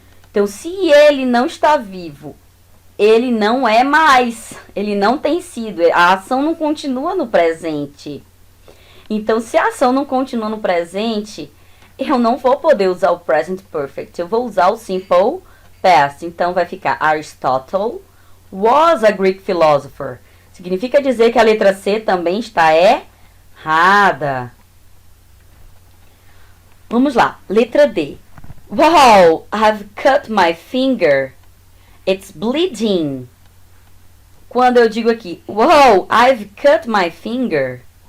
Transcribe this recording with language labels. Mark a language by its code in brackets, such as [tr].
[pt] Então, se ele não está vivo, ele não é mais. Ele não tem sido. A ação não continua no presente. Então, se a ação não continua no presente, eu não vou poder usar o present perfect. Eu vou usar o simple past. Então, vai ficar [en] Aristotle was a Greek philosopher. [pt] Significa dizer que a letra C também está errada. Vamos lá. Letra D. [en] Wow, I've cut my finger. It's bleeding. [pt] Quando eu digo aqui, [en] wow, I've cut my finger.